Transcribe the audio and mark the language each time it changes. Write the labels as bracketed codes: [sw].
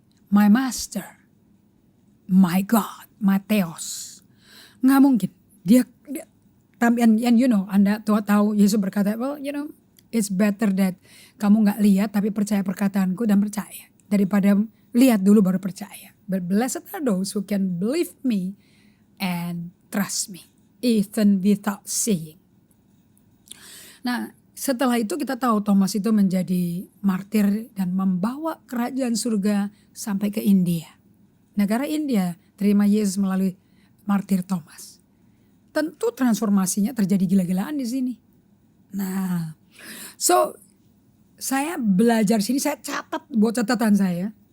[en] My master, my God, Mateos. [id] Gak mungkin. Dia and Anda tahu Yesus berkata, [en] well, it's better that [id] kamu gak lihat tapi percaya perkataanku dan percaya. Daripada lihat dulu baru percaya. [en] But blessed are those who can believe me and trust me. Even without seeing. [id] Nah setelah itu kita tahu Thomas itu menjadi martir dan membawa kerajaan surga sampai ke India. Negara India terima Yesus melalui martir Thomas. Tentu transformasinya terjadi gila-gilaan di sini. Nah, so saya belajar sini, saya catat buat catatan saya.